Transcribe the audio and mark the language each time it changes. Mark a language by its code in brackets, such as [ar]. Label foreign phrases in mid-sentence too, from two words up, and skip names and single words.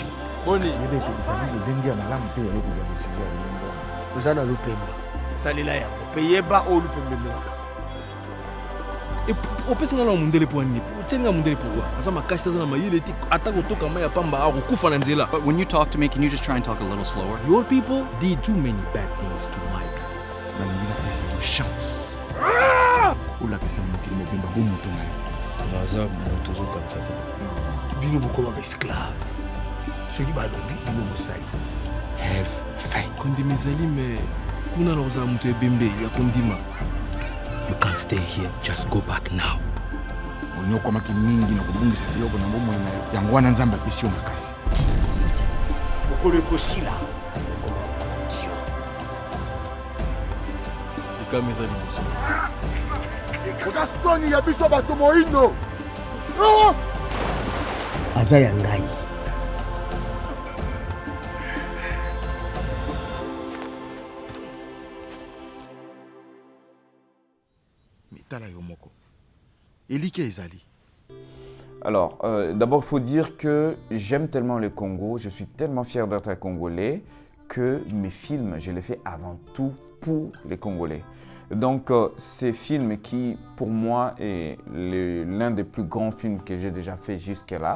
[ln] Boni, yebe ete ezali lolenge ya malamu te yaye kozwa desizio ya lolenge wana. oza na lupemba. Salela yango mpe yeba oyo lupemba emelaka. opesa ngai na mundele po anini otieni ngai mundele pourkui aza makasi te aza na mayele te ata kotoka mai ya pamba akokufa na nzela. [en] But when you talk to me, can you just try and talk a little slower? Your people did too many bad things to my people. [ln] nalingi napesa yo chance olakisa na mokili mobimba bomoto na yo. naza moto ozokanisa te. Bino bokoma baesclave. Soki balobi bino mosali. [en] Have faith. [ln] kondima ezali me kuna na kozala moto ebembe ya kondima. [en] You can't stay here, just go back now. [ln] olingi okomaki mingi na kobungisa biloko na bomoi na yo yango wana nzambe apesi yo makasi. Mokolo ekosila. Okoma dio. likama eza liboso. Oza soni ya biso bato moindo. Aza ya ngai. mitala yo moko elike ezali. [fr] Alors, d'abord, il faut dire que j'aime tellement le Congo, je suis tellement fier d'être congolais que mes films, je les fais avant tout pour les Congolais. Donc, ces films qui, pour moi, est l'un des plus grands films que j'ai déjà fait jusque-là.